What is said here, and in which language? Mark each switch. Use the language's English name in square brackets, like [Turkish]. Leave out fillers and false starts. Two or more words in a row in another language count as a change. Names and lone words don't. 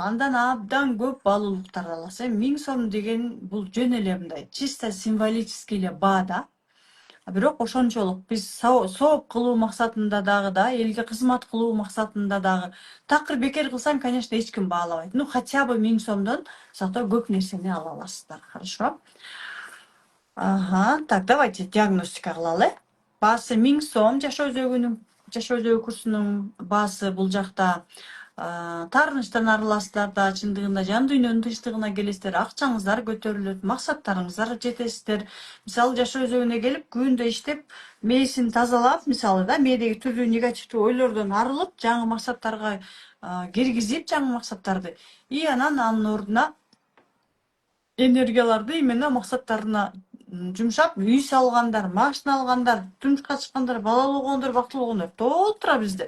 [Kyrgyz] Андан абдан көп баалуулуктарды аласыз. 1000 сом деген бул жөн эле мындай [Russian] чисто символический [Kyrgyz] эле баа да. Бирок ошончолук биз сооп кылуу максатында дагы да, элге кызмат кылуу максатында дагы. Такыр бекер кылсаң, конечно, эч ким баалабайт. [Russian] Хотя бы [Kyrgyz] 1000 сомдон зато көп нерсени ала аласыздар. [Russian] Хорошо? Так, давайте диагностика кылалы. [Kyrgyz] Баасы 1000 сом, жашоо өзөгү курсунун баасы бул жакта таарынычтан арыласыздар да, чындыгында жан дүйнөнүн тынчтыгына келесиздер, акчаңыздар көтөрүлөт, максаттарыңыздар жетесиздер. Мисалы жашоо өзөгүнө келип күндө иштеп, мээсин тазалап, мисалы да мээдеги түрдүү негативдүү ойлордон арылып, жаңы максаттарга киргизип, жаңы максаттарды и анын ордуна энергияларды именно максаттарына жумшап, үй салгандар, машина алгандар, турмушка чыккандар, балалуу болгондор, бактылуу болгондор толтура бизде.